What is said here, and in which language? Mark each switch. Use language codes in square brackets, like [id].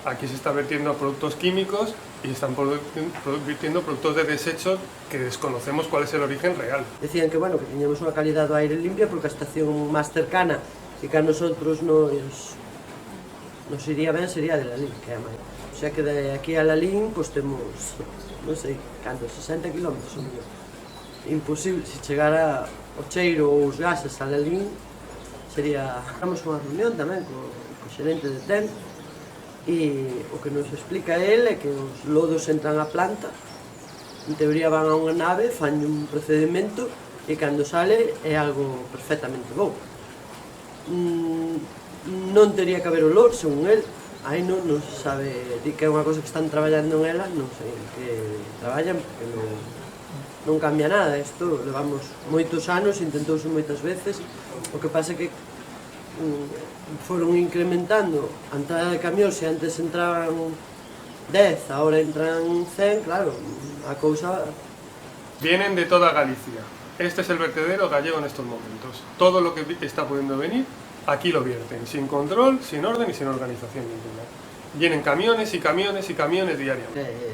[es] Aquí se está vertiendo productos químicos y están vertiendo productos de desechos que desconocemos cuál es el origen real. [gl] Decían que, bueno, que teníamos unha calidad do aire limpia porque a estación máis cercana e que a nosotros nos iría ben sería de Lalín, que é a maior. O sea que de aquí a Lalín, pues temos, non sei, canto, 60 km ou mellor. Imposible, se chegara o cheiro ou os gases a Lalín, sería... Famos unha reunión tamén co xerente de TEN e o que nos explica el é que os lodos entran á planta, en teoría van a unha nave, fan un procedimento e cando sale é algo perfectamente bo. Non tería que haber olor, según el, aí non se sabe, di que é unha cosa que están traballando en ela, non sei que traballan, porque non cambia nada, isto levamos moitos anos, intentouse moitas veces, o que pasa é que foron incrementando a entrada de camións, se antes entraban 10, ahora entran 100, claro, a cousa... [es] Vienen de toda Galicia. Este es el vertedero gallego en estos momentos. Todo lo que está pudiendo venir, aquí lo vierten, sin control, sin orden y sin organización ninguna. Vienen camiones y camiones y camiones diariamente.